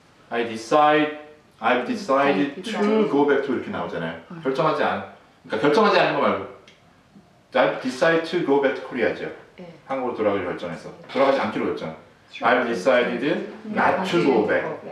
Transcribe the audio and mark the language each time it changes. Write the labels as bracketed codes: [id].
[en] I've decided to go back to [ko] 이렇게 나오잖아요. 결정하지 않은 거 말고 [en] I've decided to go back to Korea죠. [ko] 한국으로 돌아가기로 결정해서 돌아가지 않기로 결정. [en] I've decided not to go back.